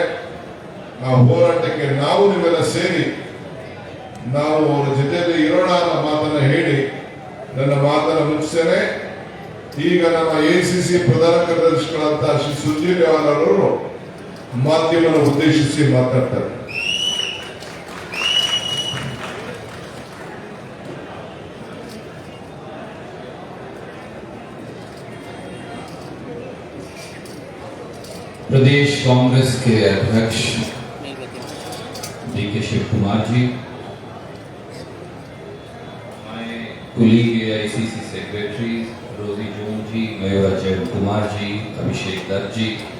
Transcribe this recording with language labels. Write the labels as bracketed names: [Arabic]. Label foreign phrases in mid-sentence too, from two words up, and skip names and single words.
[Kannada] ಆ ಹೋರಾಟಕ್ಕೆ ನಾವು ನೀವೆಲ್ಲ ಸೇರಿ ನಾವು ಅವರ ಜೊತೆಯಲ್ಲಿ ಇರೋಣ ಅನ್ನೋ ಮಾತನ್ನ ಹೇಳಿ ನನ್ನ ಮಾತನ್ನ ಮುಗಿಸ್ತೇನೆ. ಈಗ ನಮ್ಮ ಎಸಿಸಿ ಪ್ರಧಾನ ಕಾರ್ಯದರ್ಶಿಗಳಂತ ಶ್ರೀ ಸುರ್ಜೇವಾಲ ಅವರು ಮಾಧ್ಯಮನ ಉದ್ದೇಶಿಸಿ ಮಾತಾಡ್ತಾರೆ. [Hindi] प्रदेश कांग्रेस के अध्यक्ष DK शिव कुमार जी, हमारे कुलीग AICC सेक्रेटरी रोजी जोन जी, मयूरा जैन कुमार जी, अभिषेक दत्त जी,